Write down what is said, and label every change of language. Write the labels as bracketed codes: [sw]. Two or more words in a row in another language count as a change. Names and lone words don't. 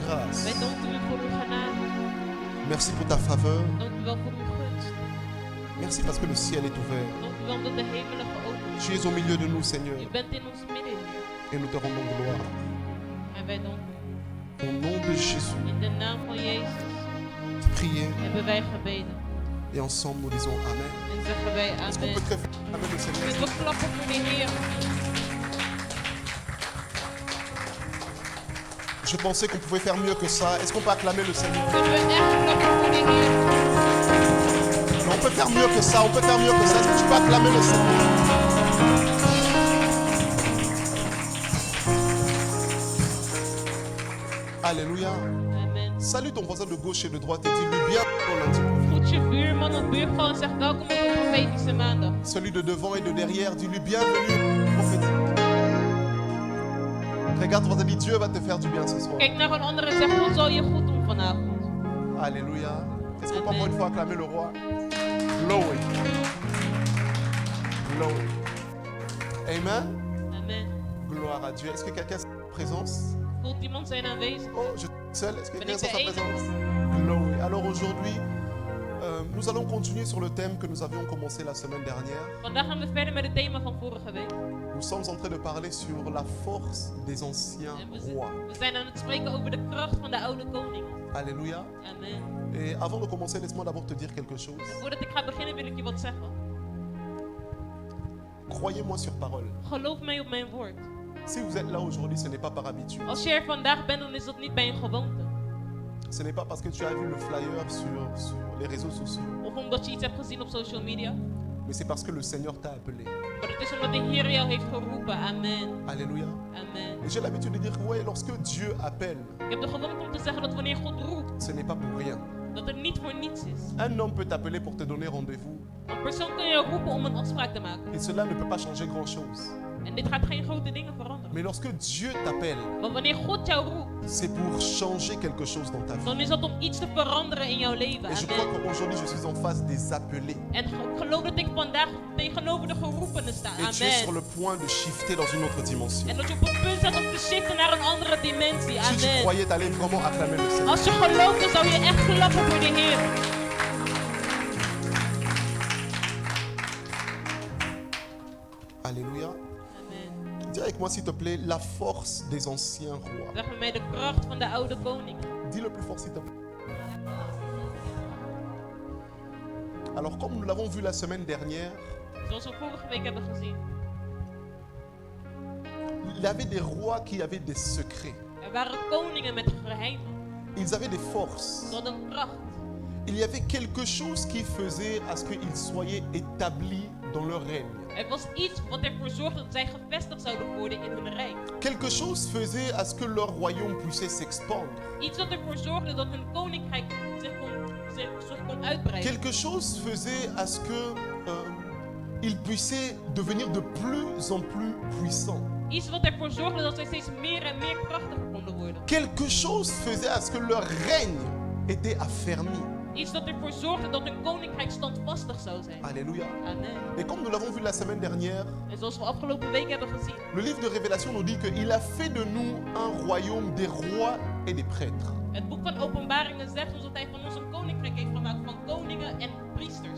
[fr] grâce. [nl] Wij danken u voor uw genade. [fr] Merci pour ta faveur. [nl] Dank u wel voor uw gunst. [fr] Merci parce que le ciel est ouvert. [nl] Dank u wel omdat de hemelen geopend [fr] Tu es au milieu de nous, Seigneur. [nl] zijn. U bent in ons midden, Heer. [fr] Et nous te rendons gloire. [nl] En wij danken u. [fr] Au nom de Jésus, [nl] In de naam van Jezus [fr] priez. [nl] hebben wij gebeden. [fr] Et ensemble, nous disons Amen. [nl] En zeggen wij [fr] Est-ce qu'on [nl] amen. [fr] peut très vite Amen le Seigneur? [nl] Kunnen we klappen voor de Heer? [fr] Je pensais qu'on pouvait faire mieux que ça. Est-ce qu'on peut acclamer le Seigneur? [nl] Kunnen we echt klappen voor de Heer? [fr] Non, on peut faire mieux que ça. On peut faire mieux que ça. Est-ce que tu peux acclamer le Seigneur? Alléluia. Amen. Salue ton voisin de gauche et de droite et dis-lui bien ton lundi. [nl] Groet je buurman of buurvrouw en zeg welkom op de profetische maandag. [fr] Celui de devant et de derrière, dis-lui bienvenue prophétique. Regarde ton voisin, dis Dieu va te faire du bien ce soir. [nl] Kijk naar een ander en zeg God zal je goed doen vanavond. [fr] Alléluia. Est-ce qu'on peut Amen. encore une fois acclamer le roi? [en] Glory. Glory. [fr] Amen. Amen. Gloire à Dieu. Est-ce que quelqu'un a sa présence? [nl] Voelt iemand zijn aanwezig? [fr] Oh, je suis seul. Est-ce que [nl] Ben [fr] quelqu'un a [nl] ik [fr] sa [nl] de [fr] présence? Glory. Alors aujourd'hui, nous allons continuer sur le thème que nous avions commencé la semaine dernière. [nl] Vandaag gaan we verder met het thema van vorige week. [fr] Nous sommes en train de parler sur la force des anciens [nl] En [fr] rois. [nl] we zijn aan het spreken over de kracht van de oude koningen. [fr] Alléluia. Amen. Et avant de commencer, laisse-moi d'abord te dire quelque chose. [nl] Voordat ik ga beginnen wil ik je wat zeggen. [fr] Croyez-moi sur parole. [nl] Geloof mij op mijn woord. [fr] Si vous êtes là aujourd'hui, ce n'est pas par habitude. [nl] Als je er vandaag bent, dan is dat niet bij een gewoonte. [fr] Ce n'est pas parce que tu as vu le flyer sur les réseaux sociaux, [nl] Of omdat je iets hebt gezien op [en] social media. [fr] mais c'est parce que le Seigneur t'a appelé. [nl] Maar het is omdat de Heer jou heeft geroepen. [fr] Amen. Alléluia. Amen. Et j'ai l'habitude de dire que ouais, lorsque Dieu appelle, [nl] Ik heb de gewoonte om te zeggen dat wanneer God roept, [fr] ce n'est pas pour rien. [nl] dat het niet voor niets is. [fr] Un homme peut t'appeler pour te donner rendez-vous. [nl] Een persoon kan je roepen om een afspraak te maken. [fr] Et cela ne peut pas changer grand-chose. [nl] En dit gaat geen grote dingen veranderen. [fr] Mais lorsque Dieu t'appelle, [nl] Maar wanneer God jou roept, [fr] c'est pour changer quelque chose dans ta vie. [nl] dan is dat om iets te veranderen in jouw leven. [fr] Et je crois Amen. qu'aujourd'hui, je suis en face des appelés. [nl] En ik geloof dat ik vandaag tegenover de geroepenen sta. [fr] Et tu es sur Amen. le point de shifter dans une autre dimension. [nl] En dat je op het punt staat om te shiften naar een andere dimensie. [fr] Si tu Amen. croyais, t'allais vraiment acclamer le Seigneur. [nl] Als je gelooft, dan zou je echt klappen voor de Heer. [fr] Alléluia. Amen. Dis avec moi, s'il te plaît, la force des anciens rois. [nl] Zeg met mij de kracht van de oude koningen. [fr] Dis le plus fort, s'il te plaît. Alors, comme nous l'avons vu la semaine dernière, [nl] Zoals we vorige week hebben gezien. [fr] il y avait des rois qui avaient des secrets. [nl] Er waren koningen met geheimen. [fr] Ils avaient des forces. [nl] Ze hadden kracht. [fr] Il y avait quelque chose qui faisait à ce qu'ils soient établis dans leur règne. [nl] Er was iets wat ervoor zorgde dat zij gevestigd zouden worden in hun rijk. [fr] Quelque chose faisait à ce que leur royaume puisse s'expandre. [nl] Iets wat ervoor zorgde dat hun koninkrijk zich kon uitbreiden. [fr] Quelque chose faisait à ce que ils puissaient devenir de plus en plus puissants. [nl] Iets wat ervoor zorgde dat zij steeds meer en meer krachtig konden worden. [fr] Quelque chose faisait à ce que leur règne était affermi. [nl] Iets dat ervoor zorgde dat hun koninkrijk standvastig zou zijn. [fr] Alléluia. Amen. Et comme nous l'avons vu la semaine dernière, [nl] En zoals we afgelopen week hebben gezien. [fr] le livre de Révélation nous dit qu'il a fait de nous un royaume des rois et des prêtres. [nl] Het boek van Openbaringen zegt ons dat hij van ons een koninkrijk heeft gemaakt van koningen en priesters.